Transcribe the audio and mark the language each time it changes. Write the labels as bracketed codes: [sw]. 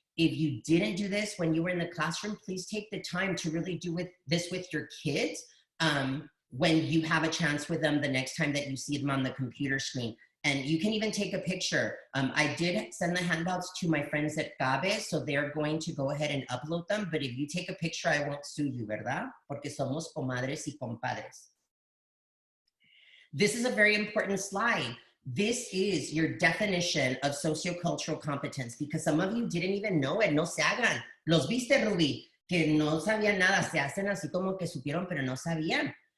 [en] If you didn't do this when you were in the classroom, please take the time to really do this with your kids when you have a chance with them the next time that you see them on the computer screen. And you can even take a picture. I did send the handouts to my friends at CABE, so they're going to go ahead and upload them. But if you take a picture, I won't sue you, [es] ¿verdad? Porque somos comadres y compadres. [en] This is a very important slide. This is your definition of sociocultural competence, because some of you didn't even know it. [es] No se hagan. Los viste, Ruby, que no sabían nada. Se hacen así como que supieron, pero no sabían.